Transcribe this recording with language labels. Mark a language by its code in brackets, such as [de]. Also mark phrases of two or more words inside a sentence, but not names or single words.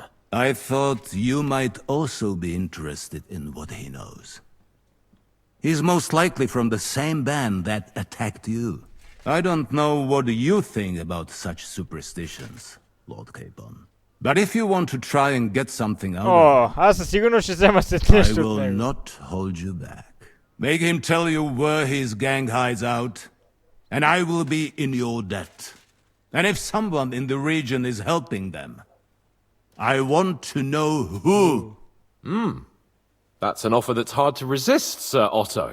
[en] I thought you might also be interested in what he knows. He's most likely from the same band that attacked you. I don't know what you think about such superstitions, Lord Capon. But if you want to try and get something out of him, [bg] аз със сигурност ще взема след [en] I [bg] нещо от [en] will [bg] него. [en] not hold you back. Make him tell you where his gang hides out, and I will be in your debt. And if someone in the region is helping them, I want to know who. That's an offer that's hard to resist, Sir Otto.